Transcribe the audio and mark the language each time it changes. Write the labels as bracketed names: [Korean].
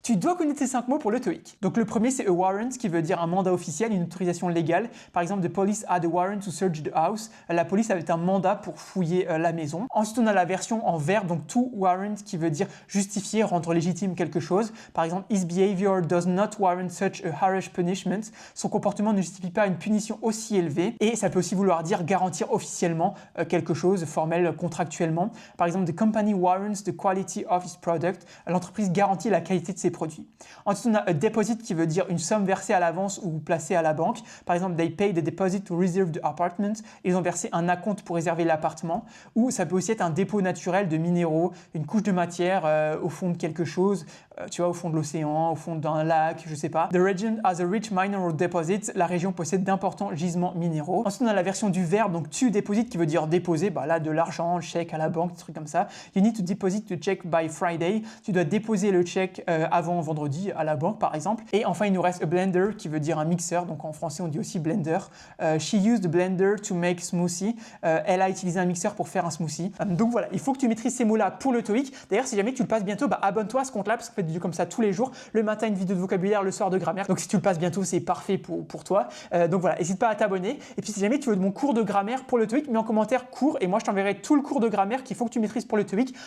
[French] Tu dois connaître ces 5 mots pour le TOEIC. Donc le premier c'est a warrant qui veut dire un mandat officiel, une autorisation légale. Par exemple, [English] the police had a warrant to search the house. [French] La police avait un mandat pour fouiller la maison. Ensuite on a la version en verbe, donc to warrant qui veut dire justifier, rendre légitime quelque chose. Par exemple, [English] his behavior does not warrant such a harsh punishment. [French] Son comportement ne justifie pas une punition aussi élevée. Et ça peut aussi vouloir dire garantir officiellement quelque chose, formel, contractuellement. Par exemple, [English] the company warrants the quality of its product. [French] L'entreprise garantit la qualité de ses produits. Ensuite, on a a deposit qui veut dire une somme versée à l'avance ou placée à la banque. Par exemple, [English] they paid a deposit to reserve the apartment. [French] Ils ont versé un acompte pour réserver l'appartement. Ou ça peut aussi être un dépôt naturel de minéraux, une couche de matière au fond de quelque chose, tu vois, au fond de l'océan, au fond d'un lac, je sais pas. [English] The region has a rich mineral deposit. [French] La région possède d'importants gisements minéraux. Ensuite, on a la version du verbe, donc to deposit qui veut dire déposer, là de l'argent, le chèque à la banque, des trucs comme ça. [English] You need to deposit the check by Friday. [French] Tu dois déposer le chèque avant vendredi à la banque par exemple. Et enfin, il nous reste a blender qui veut dire un mixeur, donc en français on dit aussi blender. [English] She used a blender to make smoothie. [French] Elle a utilisé un mixeur pour faire un smoothie. Donc voilà, il faut que tu maîtrises ces mots-là pour le TOEIC. D'ailleurs, si jamais tu le passes bientôt, abonne-toi à ce compte-là parce qu'on fait des vidéos comme ça tous les jours. Le matin, une vidéo de vocabulaire, le soir de grammaire. Donc si tu le passes bientôt, c'est parfait pour toi. Donc voilà, n'hésite pas à t'abonner. Et puis si jamais tu veux de mon cours de grammaire pour le TOEIC, mets en commentaire cours et moi je t'enverrai tout le cours de grammaire qu'il faut que tu maîtrises pour le TOEIC.